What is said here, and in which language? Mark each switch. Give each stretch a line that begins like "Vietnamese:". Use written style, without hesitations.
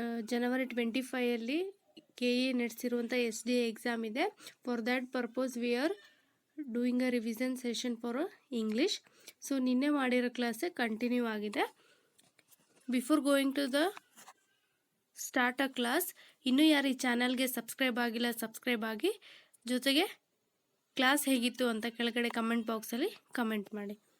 Kannada: January 25 ಅಲ್ಲಿ KE ನಡೆಸಿರುವಂಥ SDA exam ಇದೆ.
English: For that purpose we are doing a revision session for English.
Kannada: So ನಿನ್ನೆ ಮಾಡಿರೋ class continue ಆಗಿದೆ.
English: Before going to the start a class,
Kannada: ಇನ್ನೂ ಯಾರು ಈ ಚಾನಲ್ಗೆ ಸಬ್ಸ್ಕ್ರೈಬ್ ಆಗಿಲ್ಲ ಸಬ್ಸ್ಕ್ರೈಬ್ ಆಗಿ, ಜೊತೆಗೆ ಕ್ಲಾಸ್ ಹೇಗಿತ್ತು ಅಂತ ಕೆಳಗಡೆ ಕಮೆಂಟ್ ಬಾಕ್ಸಲ್ಲಿ ಕಮೆಂಟ್ ಮಾಡಿ.